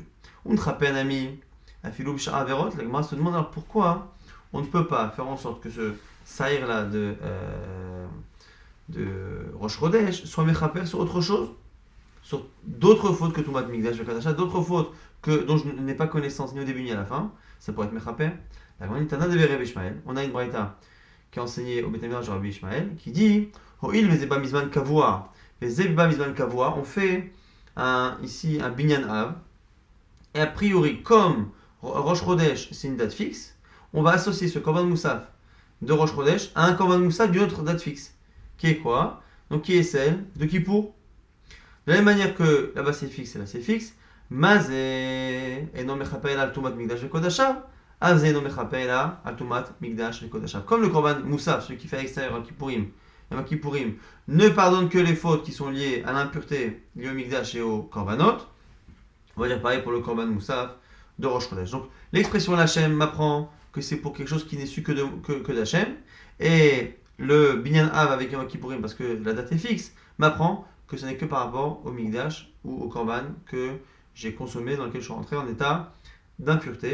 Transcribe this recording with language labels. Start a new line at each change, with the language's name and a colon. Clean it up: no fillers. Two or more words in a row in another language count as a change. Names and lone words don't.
French: On te rappelle un ami, à
Hebrew: Philou Bishar Averot,
French: la Gemara se demande alors pourquoi on ne peut pas faire en sorte que ce saïr là de Rosh Chodesh soit mechaper sur autre chose, sur d'autres fautes que
Hebrew: Tumat Mikdash Vekadasha,
French: d'autres fautes dont je n'ai pas connaissance ni au début ni à la fin, ça pourrait être mechaper. La Gemara dit
Aramaic: Tana de Rabbi Ishmael,
French: on a une braïta qui est enseignée au
Hebrew: Beit Midrash
French: de Rabbi Ishmael qui dit
Hebrew: Ho'il vezeba mizman kavua, vezeba mizman kavua,
French: on fait ici un
Hebrew: binyan av,
French: et a priori comme Rosh Chodesh c'est une date fixe, on va associer ce
Hebrew: korban moussaf
French: de Rosh Chodesh à un
Hebrew: korban moussaf
French: d'une autre date fixe, qui est quoi? Donc qui est celle de Kippour. De la même manière que là-bas c'est fixe et là c'est fixe, Mazé et non
Hebrew: mechapeila al tumat mikdash vekodashav,
French: Avzé non
Hebrew: mechapeila al tumat mikdash vekodashav.
French: Comme le
Hebrew: korban moussaf,
French: celui qui fait à l'extérieur en Kippourim, ne pardonne que les fautes qui sont liées à l'impureté liées au mikdash et au korbanot, on va dire pareil pour le
Hebrew: korban moussaf
French: de Rosh Chodesh. Donc l'expression l'Hachem m'apprend que c'est pour quelque chose qui n'est su que d'Hachem, et le
Hebrew: Binyan Av
French: avec Yom Kippourim, parce que la date est fixe, m'apprend que ce n'est que par rapport au Mikdash ou au Korban que j'ai consommé, dans lequel je suis rentré en état d'impureté.